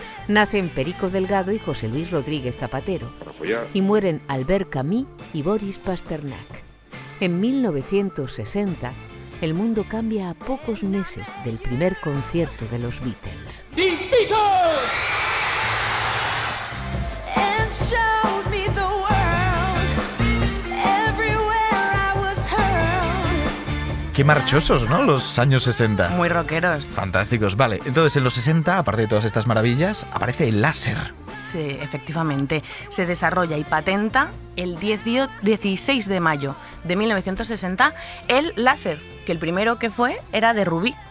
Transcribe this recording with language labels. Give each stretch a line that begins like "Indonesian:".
Spanish: Nacen Perico Delgado y José Luis Rodríguez Zapatero, y mueren Albert Camus y Boris Pasternak. En 1960, el mundo cambia a pocos meses del primer concierto de los Beatles.
English: ¡The Beatles! And showed me the world, everywhere I was hurled.
Spanish: Qué marchosos, ¿no? Los años 60. Muy rockeros. Fantásticos, vale. Entonces, en los 60, aparte de todas estas maravillas, aparece el láser. Sí, efectivamente. Se desarrolla y patenta el 16 de mayo de 1960 el láser, que el primero que fue era de rubí.